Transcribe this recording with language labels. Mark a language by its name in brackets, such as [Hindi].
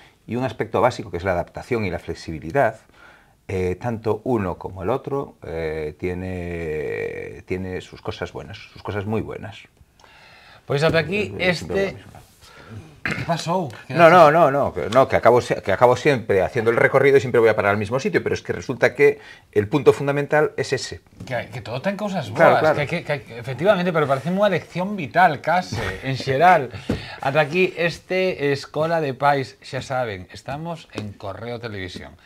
[Spanish] y un aspecto básico que es la adaptación y la flexibilidad, tanto uno como el otro tiene sus cosas buenas, sus cosas muy buenas. Pues hasta aquí ¿Qué pasó? No, que acabo siempre haciendo el recorrido y siempre voy a parar al mismo sitio, pero es que resulta que el punto fundamental es ese. [Galician] Que todo ten cousas boas, claro. Que efectivamente, pero parece unha lección vital, case, en xeral. Ata aquí Escola de Pais, xa saben, estamos en Correo Televisión.